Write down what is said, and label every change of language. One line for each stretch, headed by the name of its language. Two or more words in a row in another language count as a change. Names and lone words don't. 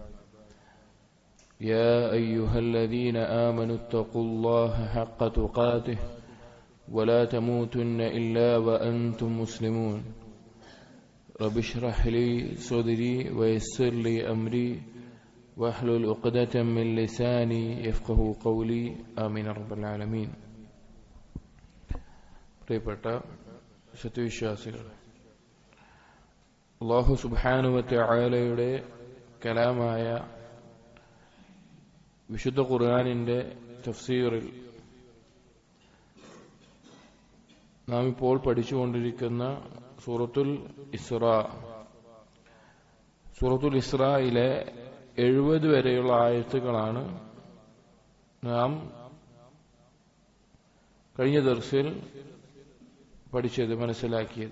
Arabic: يا أيها الذين آمنوا اتقوا الله حق تقاته ولا تموتن إلا وأنتم مسلمون رب اشرح لي صدري ويسر لي أمري واحلل عقدة من لساني يفقهوا قولي آمين رب العالمين.
Malayalam: പ്രിയപ്പെട്ട സത്യവിശ്വാസികൾ,
Arabic: الله سبحانه وتعالى
Malayalam: കലാമായ വിശുദ്ധ ഖുർആനിന്റെ തഫ്സീറിൽ നാം ഇപ്പോൾ പഠിച്ചുകൊണ്ടിരിക്കുന്ന സൂറത്തുൽ ഇസ്രായിലെ 70 വരെയുള്ള ആയത്തുകളാണ് നാം കഴിഞ്ഞ ദർസിൽ പഠിച്ചത്, മനസ്സിലാക്കിയത്.